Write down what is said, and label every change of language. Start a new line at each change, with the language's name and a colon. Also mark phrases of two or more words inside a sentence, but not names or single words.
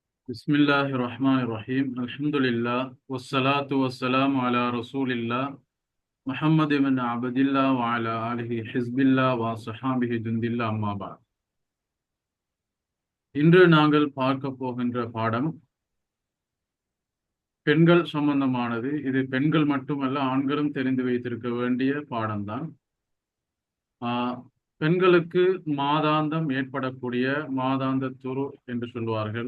Arabic: Bismillahirrahmanirrahim. Alhamdulillah. والصلاة والسلام على رسول الله محمد بن عبد الله وعلى آله حزب الله وصحبه جند الله أما بعد.
Tamil: இன்று நாங்கள் பார்க்க போகின்ற பாடம் பெண்கள் சம்பந்தமானது. இது பெண்கள் மட்டுமல்ல, ஆண்களும் தெரிந்து வைத்திருக்க வேண்டிய பாடம்தான். பெண்களுக்கு மாதாந்தம் ஏற்படக்கூடிய மாதாந்த துரு என்று சொல்வார்கள்.